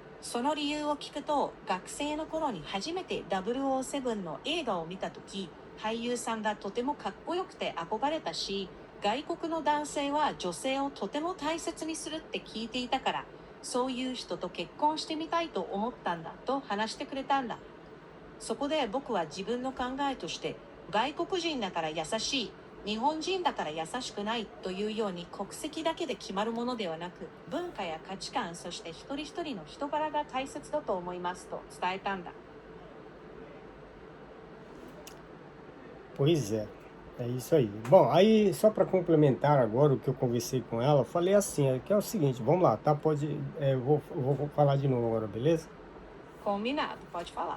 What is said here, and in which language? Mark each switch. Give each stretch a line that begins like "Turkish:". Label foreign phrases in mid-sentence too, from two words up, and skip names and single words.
Japanese: その理由を聞くと、学生の頃に初めて007の映画を見たとき、俳優さんがとてもかっこよくて憧れたし、外国の男性は女性をとても大切にするって聞いていたから、そういう人と結婚してみたいと思ったんだと話してくれたんだ。そこで僕は自分の考えとして、外国人だから優しい、日本人だから優しくないというように国籍だけで決まるものではなく、文化や価値観、そして一人一人の人柄が大切だと思いますと伝えたんだ。
Portuguese: Pois é isso aí. Bom, aí só para complementar agora o que eu conversei com ela, eu falei assim, que é o seguinte, vamos lá, tá? Eu vou falar de novo agora, beleza? Combinado, pode falar.